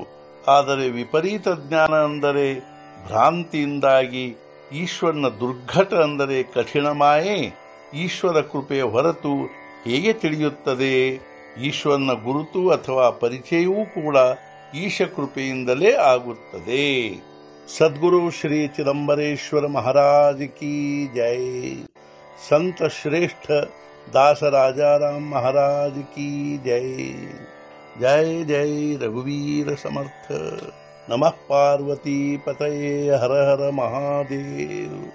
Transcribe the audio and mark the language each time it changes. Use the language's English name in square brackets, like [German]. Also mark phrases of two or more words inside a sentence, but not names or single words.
[Kannada] ಆದರೆ ವಿಪರೀತ ಜ್ಞಾನ ಅಂದರೆ ಭ್ರಾಂತಿಯಿಂದಾಗಿ ಈಶ್ವರನ ದುರ್ಘಟ ಅಂದರೆ ಕಠಿಣ ಮಾಯೆ ಈಶ್ವರ ಕೃಪೆಯ ಹೊರತು ಹೇಗೆ ತಿಳಿಯುತ್ತದೆ? ಈಶ್ವರನ ಗುರುತು ಅಥವಾ ಪರಿಚಯವೂ ಕೂಡ ಈಶ ಕೃಪೆಯಿಂದಲೇ ಆಗುತ್ತದೆ. [Hindi] ಸದ್ಗುರು ಶ್ರೀ ಚಿದಂಬರೇಶ್ವರ महाराज की जय। संत श्रेष्ठ दास राजाराम महाराज की जय। [Marathi] जय जय रघुवीर समर्थ। [Sanskrit] नमः पार्वती पतये हर हर महादेव।